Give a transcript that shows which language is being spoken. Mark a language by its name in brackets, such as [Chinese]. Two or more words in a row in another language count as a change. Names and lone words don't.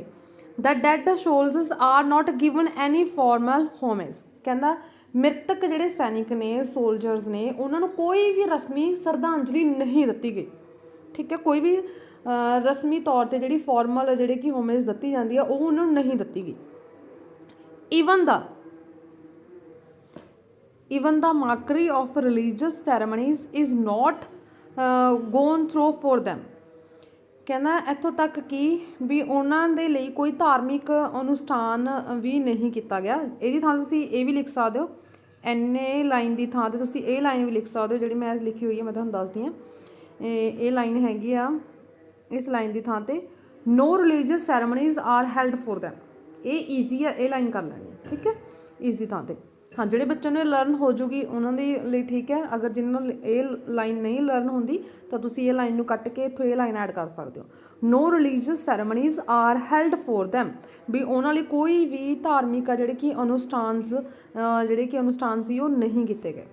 [English] the dead soldiers are not given any formal homage, [Punjabi] ਕਹਿੰਦਾ ਮ੍ਰਿਤਕ ਜਿਹੜੇ ਸੈਨਿਕ ਨੇ, ਸੋਲਜਰਸ ਨੇ, ਉਹਨਾਂ ਨੂੰ ਕੋਈ ਵੀ ਰਸਮੀ ਸ਼ਰਧਾਂਜਲੀ ਨਹੀਂ ਦਿੱਤੀ ਗਈ, ਠੀਕ ਹੈ। ਕੋਈ ਵੀ ਰਸਮੀ ਤੌਰ 'ਤੇ ਜਿਹੜੀ ਫਾਰਮਲ ਜਿਹੜੇ ਕਿ ਹੋਮੇਜ ਦਿੱਤੀ ਜਾਂਦੀ ਆ ਉਹ ਉਹਨਾਂ ਨੂੰ ਨਹੀਂ ਦਿੱਤੀ ਗਈ। [English] even the mockery of religious ceremonies is not gone through for them, [Punjabi] ਕਹਿੰਦਾ ਇੱਥੋਂ ਤੱਕ ਕਿ ਵੀ ਉਹਨਾਂ ਦੇ ਲਈ ਕੋਈ ਧਾਰਮਿਕ ਅਨੁਸ਼ਠਾਨ ਵੀ ਨਹੀਂ ਕੀਤਾ ਗਿਆ। ਇਹਦੀ ਥਾਂ ਤੁਸੀਂ ਇਹ ਵੀ ਲਿਖ ਸਕਦੇ ਹੋ, ਐਨੇ ਲਾਈਨ ਦੀ ਥਾਂ 'ਤੇ ਤੁਸੀਂ ਇਹ ਲਾਈਨ ਵੀ ਲਿਖ ਸਕਦੇ ਹੋ ਜਿਹੜੀ ਮੈਂ ਲਿਖੀ ਹੋਈ ਹੈ, ਮੈਂ ਤੁਹਾਨੂੰ ਦੱਸਦੀ ਹਾਂ। ਇਹ ਲਾਈਨ ਹੈਗੀ ਆ, ਇਸ ਲਾਈਨ ਦੀ ਥਾਂ 'ਤੇ [English] no religious ceremonies are held for them, [Punjabi] ਇਹ ਈਜ਼ੀ ਆ, ਇਹ ਲਾਈਨ ਕਰ ਲੈਣੀ ਹੈ, ਠੀਕ ਹੈ, ਇਸ ਦੀ ਥਾਂ 'ਤੇ। ਹਾਂ, ਜਿਹੜੇ ਬੱਚਿਆਂ ਨੂੰ ਇਹ ਲਰਨ ਹੋ ਜੂਗੀ ਉਹਨਾਂ ਦੇ ਲਈ ਠੀਕ ਹੈ, ਅਗਰ ਜਿਹਨਾਂ ਨੂੰ ਇਹ ਲਾਈਨ ਨਹੀਂ ਲਰਨ ਹੁੰਦੀ ਤਾਂ ਤੁਸੀਂ ਇਹ ਲਾਈਨ ਨੂੰ ਕੱਟ ਕੇ ਇੱਥੋਂ ਇਹ ਲਾਈਨ ਐਡ ਕਰ ਸਕਦੇ ਹੋ। [English] no religious ceremonies are held for them, [Punjabi] ਵੀ ਉਹਨਾਂ ਲਈ ਕੋਈ ਵੀ ਧਾਰਮਿਕ ਆ ਜਿਹੜੇ ਕਿ ਅਨੁਸ਼ਠਾਨ ਸੀ ਉਹ ਨਹੀਂ ਕੀਤੇ ਗਏ।